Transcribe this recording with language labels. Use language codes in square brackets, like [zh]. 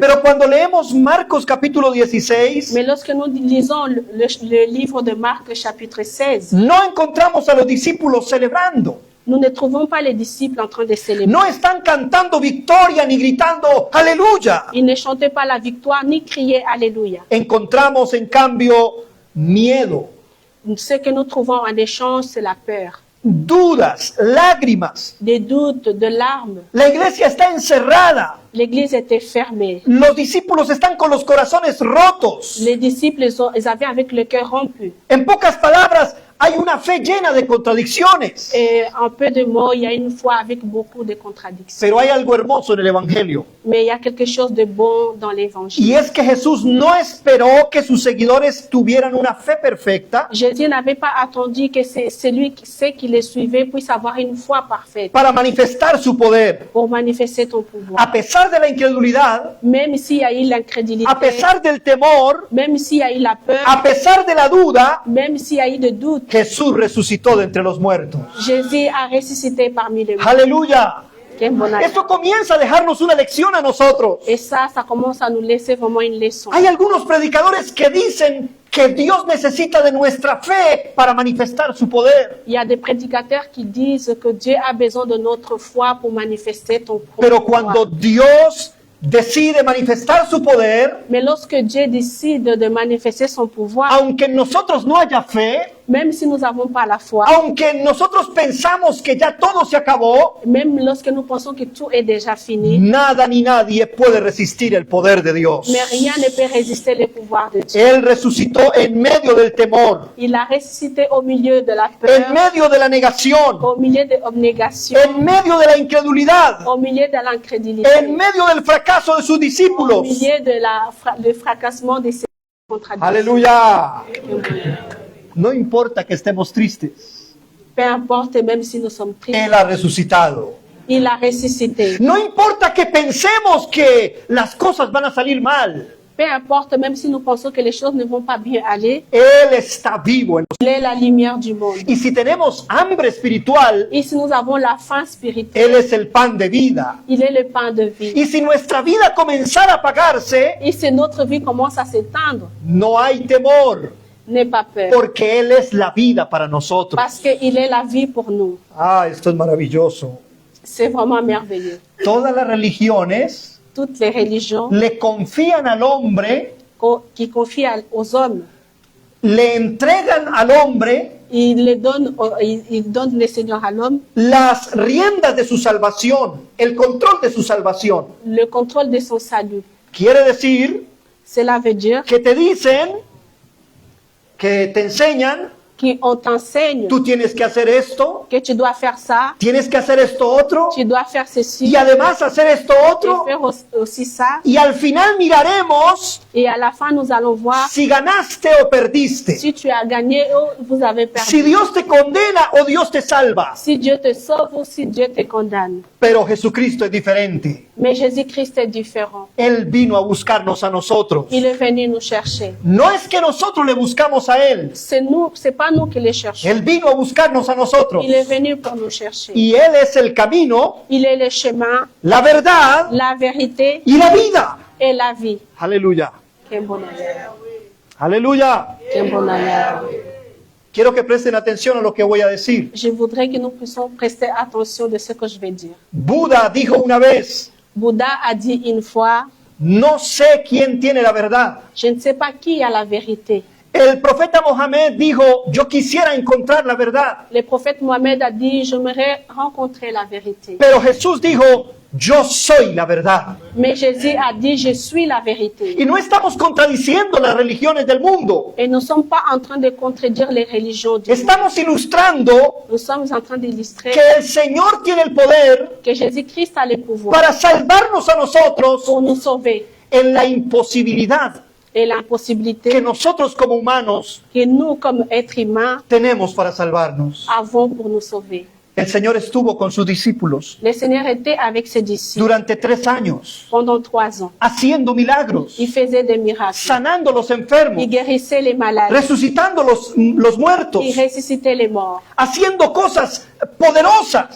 [es] Pero cuando leemos Marcos capítulo 16, [fr] Mais lorsque nous lisons le livre de Marc, chapitre 16, [es] no encontramos a los discípulos celebrando. [fr] nous ne trouvons pas les disciples en train de célébrer. [es] No están cantando victoria ni gritando aleluya. [fr] Ils ne chantaient pas la victoire ni criaient Alléluia. [es] Encontramos en cambio miedo, [fr] Ce que nous trouvons en échange, c'est la peur, [es] dudas, lágrimas. [fr] des doutes, de larmes. [es] La iglesia está encerrada. [fr] L'église était fermée. [es] Los discípulos están con los corazones rotos. [fr] Les disciples, ils avaient avec le cœur rompu. [es] En pocas palabras, hay una fe llena de contradicciones. [fr] Et en peu de mots, il y a une foi avec beaucoup de contradictions. [es] Pero hay algo hermoso en el Evangelio. [fr] Mais il y a quelque chose de bon dans l'évangile. [es] Y es que Jesús no esperó que sus seguidores tuvieran una fe perfecta [fr] Jésus n'avait pas attendu que ceux qui le suivaient puissent avoir une foi parfaite [es] para manifestar su poder. [fr] pour manifester ton pouvoir. [es] A pesar de la incredulidad, [fr] Même s'il y a eu l'incrédulité, [es] a pesar del temor, [fr] même s'il y a eu la peur, [es] a pesar de la duda, [fr] même s'il y a eu de doute, [es] Jesús resucitó de entre los muertos. [fr] Jésus a ressuscité parmi les morts. [es] Aleluya. [fr] Quel bon acte. [es] Esto comienza a dejarnos una lección a nosotros. [fr] Et ça commence à nous laisser vraiment une leçon. [es] Hay algunos predicadores que dicen que Dios necesita de nuestra fe para manifestar su poder. [fr] Il y a des prédicateurs qui disent que Dieu a besoin de notre foi pour manifester ton [es] Pero [fr] pouvoir. [es] cuando Dios decide manifestar su poder, [fr] Mais lorsque Dieu décide de manifester son pouvoir, [es] aunque en nosotros no haya fe, [fr] même si nous n'avons pas la foi, [es] aunque nosotros pensamos que ya todo se acabó, [fr] même lorsque nous pensons que tout est déjà fini, [es] nada ni nadie puede resistir el poder de Dios. [fr] mais rien ne peut résister le pouvoir de Dieu. [es] Él resucitó en medio del temor, [fr] Il a ressuscité au milieu de la [es] en [fr] peur, [es] medio de la negación, [fr] au milieu de l'abnégation, [es] en medio de la incredulidad, [fr] au milieu de l'incrédulité, [es] en medio del fracaso de sus [fr] au [es] discípulos. [fr] milieu de le fracassement de ses contradictions. [es] Aleluya. No importa que estemos tristes, [fr] Peu importe, même si nous sommes tristes, [es] Él ha resucitado. [fr] il a ressuscité. [es] No importa que pensemos que las cosas van a salir mal, [fr] Peu importe, même si nous pensons que les choses ne vont pas bien aller, [es] Él está vivo en [fr] il est la lumière du monde. [es] nosotros. Y si tenemos hambre espiritual, [fr] Et si nous avons la faim spirituelle, [es] Él es el pan de vida. [fr] il est le pain de vie. [es] Y si nuestra vida comenzara a apagarse, [fr] Et si notre vie commence à s'éteindre, [es] no hay temor, [fr] n'aie pas peur. [es] porque Él es la vida para nosotros. [fr] Parce qu'il est la vie pour nous. [es] Ah, esto es maravilloso. [fr] C'est vraiment merveilleux. [es] Todas las religiones [fr] Toutes les religions [es] le confían al hombre, [fr] qui confient aux hommes, [es] le entregan al hombre [fr] ils donnent le Seigneur à l'homme, [es] las riendas de su salvación, el control de su salvación. [fr] le contrôle de son salut. [es] Quiere decir [fr] Cela veut dire [es] que te dicen, que te enseñan, [fr] qu'on t'enseigne [es] tú tienes que hacer esto, [fr] que tu dois faire ça, [es] tienes que hacer esto otro, [fr] tu dois faire ceci, [es] y además hacer esto [fr] et [es] otro, [fr] faire aussi ça. [es] y al final miraremos [fr] Et à la fin, nous allons voir [es] si ganaste o perdiste, [fr] si tu as gagné ou vous avez perdu. [es] si Dios te condena o Dios te salva. [fr] Si Dieu te sauve ou si Dieu te condamne. [es] Pero Jesucristo es diferente. [fr] Mais Jésus-Christ est différent. [es] Él vino a buscarnos a nosotros. [fr] Il est venu nous chercher. [es] No es que nosotros le buscamos a Él. [fr] C'est pas nous qui les cherchons. [es] Él vino a buscarnos a nosotros. [fr] Il est venu pour nous chercher. [es] Y Él es el camino, [fr] Il est le chemin, [es] la verdad [fr] la vérité [es] y la vida. [fr] et la vie. [es] Aleluya. [fr] Qué bonheur. [es] Aleluya. [fr] Qué bonheur. [es] Quiero que presten atención a lo que voy a decir. [fr] Je voudrais que nous puissions prester attention de ce que je vais dire. [es] Buda dijo una vez, [fr] Bouddha a dit une fois, [es] no sé quién tiene la verdad. [fr] je ne sais pas qui a la vérité. [es] El profeta Mohammed dijo, yo quisiera encontrar la verdad. [fr] Le prophète Mohammed a dit, j'aimerais rencontrer la vérité. [es] Pero Jesús dijo, yo soy la verdad. [fr] Mais Jésus a dit, je suis la vérité. [es] Y no estamos contradiciendo las religiones del mundo. [fr] Et nous ne sommes pas en train de contredire les religions du monde. [es] Estamos ilustrando [fr] Nous sommes en train d'illustrer [es] que el Señor tiene el poder [fr] que Jésus-Christ a le pouvoir [es] para salvarnos a nosotros [fr] pour nous sauver. [es] en la imposibilidad [fr] Et l'impossibilité [es] que nosotros como humanos [fr] que nous, comme êtres humains, [es] tenemos para salvarnos. [fr] avons pour nous sauver. [es] El Señor estuvo con sus discípulos [fr] Le Seigneur était avec ses disciples [es] durante 3 años, [fr] pendant 3 ans. [es] haciendo milagros, [fr] Il faisait des miracles. [es] sanando los enfermos, [fr] Il guérissait les malades. [es] resucitando los muertos, [fr] Il ressuscitait les morts. [es] haciendo cosas poderosas.